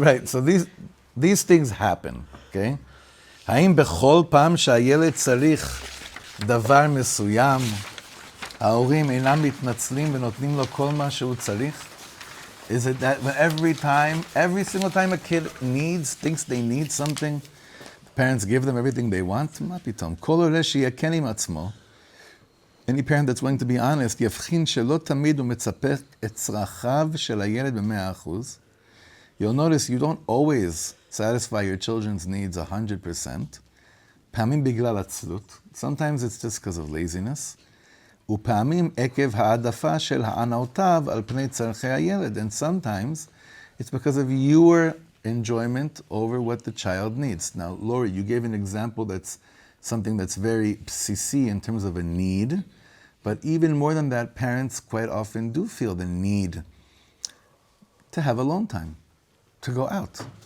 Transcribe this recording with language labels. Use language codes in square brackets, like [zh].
[en] So these things happen. Okay. [he] האם בכל פעם שהילד צריך דבר מסוים, ההורים אינם מתנצלים ונותנים לו כל מה שהוא צריך? [en] Is it that when every single time a kid thinks they need something, the parents give them everything they want? [he] מה פתאום? כל הורה שיהיה כן עם עצמו, [en] any parent that's willing to be honest, [he] יבחין שלא תמיד הוא מצפה את צרכיו של הילד ב-100%. [en] You'll notice you don't always satisfy your children's needs 100%. [he] פעמים בגלל עצלות. [en] Sometimes it's just because of laziness. [he] ופעמים עקב העדפה של הענאותיו על פני צרכי הילד. [en] And sometimes it's because of your enjoyment over what the child needs. Now, Lori, you gave an example that's something that's very bsisi in terms of a need. But even more than that, parents quite often do feel the need to have alone time, to go out.